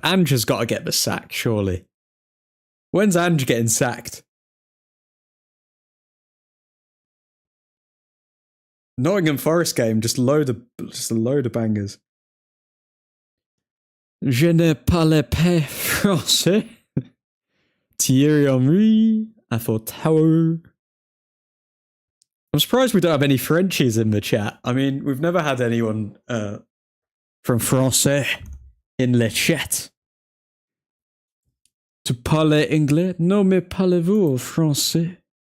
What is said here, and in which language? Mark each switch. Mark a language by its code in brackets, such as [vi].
[en] Ange has got to get the sack, surely. When's Ange getting sacked? Nottingham Forest game, just a load of bangers. [fr] Je ne parle pas français. [en] Thierry Henry, Eiffel Tower. I'm surprised we don't have any Frenchies in the chat. I mean, we've never had anyone from Français in le chat. [fr] Tu parles anglais? Non, mais parlez-vous français?